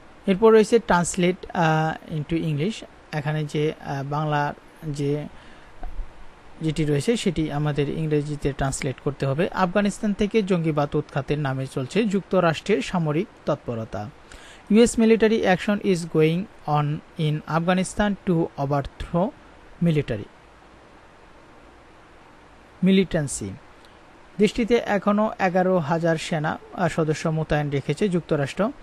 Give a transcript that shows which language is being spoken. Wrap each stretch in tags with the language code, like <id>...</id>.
<bn>এরপর রয়েছে translate into English. এখানে যে বাংলার যেটি রয়েছে সেটি আমাদের ইংরেজিতে ট্রান্সলেট করতে হবে। আফগানিস্তান থেকে জঙ্গিবাদ উৎখাতের নামে চলছে যুক্তরাষ্ট্রের সামরিক তৎপরতা।</bn> <en>US military action is going on in Afghanistan to overthrow militancy.</en> <bn>দেশটিতে এখনও 11,000 সেনা সদস্য মোতায়েন রেখেছে যুক্তরাষ্ট্র।</bn>